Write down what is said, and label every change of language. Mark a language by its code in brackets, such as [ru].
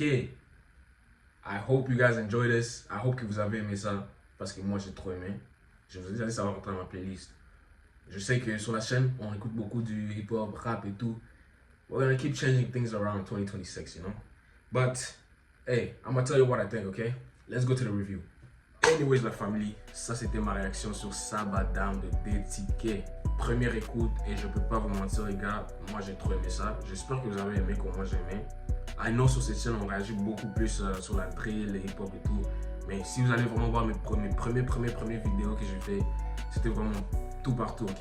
[en] I hope you guys enjoy this. I hope [fr] que vous avez aimé ça. Parce que moi, j'ai trop aimé. Je vous ai dit, ça va rentrer dans ma playlist. Je sais que sur la chaîne, on écoute beaucoup du hip-hop, rap et tout. [en] We're gonna keep changing things around 2026, you know? But, hey, I'm gonna tell you what I think, okay? Let's go to the review. [fr] Anyways, la famille, ça c'était ma réaction sur Sabadam de DTK. Première écoute, et je peux pas vous mentir les gars, moi j'ai trop aimé ça. J'espère que vous avez aimé comme moi j'ai aimé. [en] I know [fr] sur cette chaîne on réagit beaucoup plus sur la drill, le hip-hop et tout. Mais si vous allez vraiment voir mes premières vidéos que j'ai fait, c'était vraiment tout partout, ok?